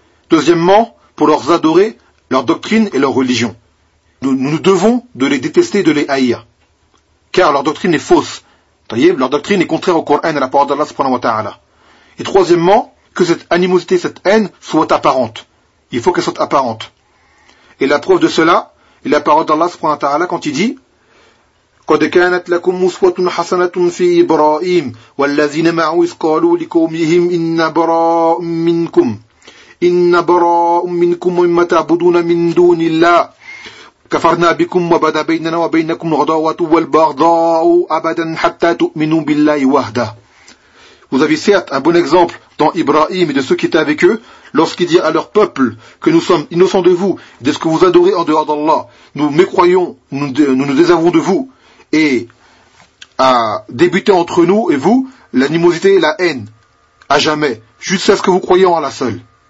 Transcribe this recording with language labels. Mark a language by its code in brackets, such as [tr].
[fr] Deuxièmement, pour leurs adorés, leur doctrine et leur religion. Nous devons de les détester, de les haïr. Car leur doctrine est fausse. Taïeb, leur doctrine est contraire au Coran et à la parole d'Allah subhanahu wa ta'ala. Et troisièmement, que cette animosité, cette haine soit apparente. Il faut qu'elle soit apparente. Et la preuve de cela est la parole d'Allah subhanahu wa ta'ala quand il dit [ar] قد كانت لكم أسوة حسنة في إبراهيم والذين معه إذ قالوا لقومهم إن براء منكم إن براء منكم مما تعبدون من دون الله كفرنا بكم وبدا بيننا وبينكم العداوة والبغضاء أبدا حتى تؤمنوا بالله وحده. [fr] Vous avez certes un bon exemple dans Ibrahim et de ceux qui étaient avec eux lorsqu'ils disent à leur peuple que nous sommes innocents de vous et de ce que vous adorez en dehors d'Allah. Nous mécroyons, nous nous désavons de vous. Et à débuter entre nous et vous l'animosité et la haine, à jamais, jusqu'à ce que vous croyez en Allah seul.